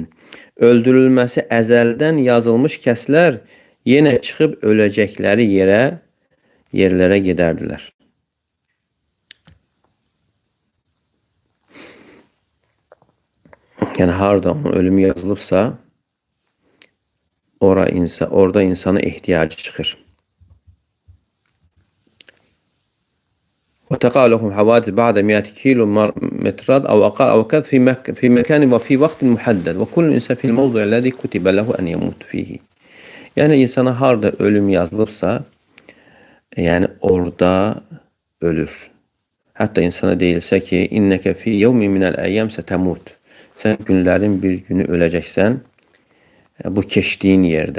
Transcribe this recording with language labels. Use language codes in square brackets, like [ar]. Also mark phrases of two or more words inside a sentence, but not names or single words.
[az] Öldürülməsi əzəldən yazılmış kəslər yenə çıxıb öləcəkləri yerlərə gedərdilər. Yəni harda onun ölümü yazılıbsa, orada insana ehtiyacı çıxır. [ar] وتقع لهم حوادث بعد 100 كيلو مترات أو كذا في مكان وفي وقت محدد وكل إنسان في الموضع الذي كتب له أن يموت فيه. [az] Yəni insana harda ölüm yazılıbsa, yəni orada ölür. Hətta insana deyilsə ki, [ar] إنك في يوم من الأيام ستموت. [az] Sən günlərin bir günü öləcəksən, bu keçdiyin yerdə.